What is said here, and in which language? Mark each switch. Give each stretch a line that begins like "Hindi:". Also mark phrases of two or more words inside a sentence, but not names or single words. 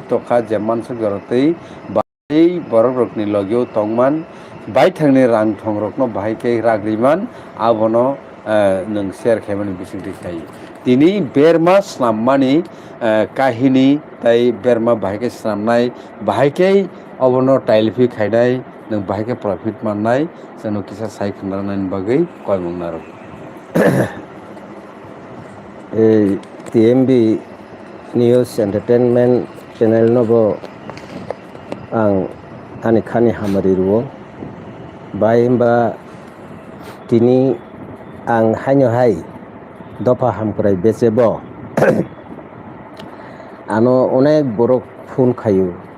Kok Borok: tokha je mansuk jorotei bai borok rokni logio tongman bai thangni rang thongrokno bahike ragriman abono nung share khaimani bisingti khai tini berma snammani kahini tai berma bahike snamnai bahike obono tailfi khainai nung bahike profit mannai jono kisa sai khnarnani bagui koimung narok এই টিএমবি নিউজ
English: entertainment channel
Kok Borok: नबो आं आनि खानि हामारि रुओ बाय होमबा तिनि आं हाइनो हाय दफा हामक्राय बेसेबो आनो अनेक बरक फुन खायो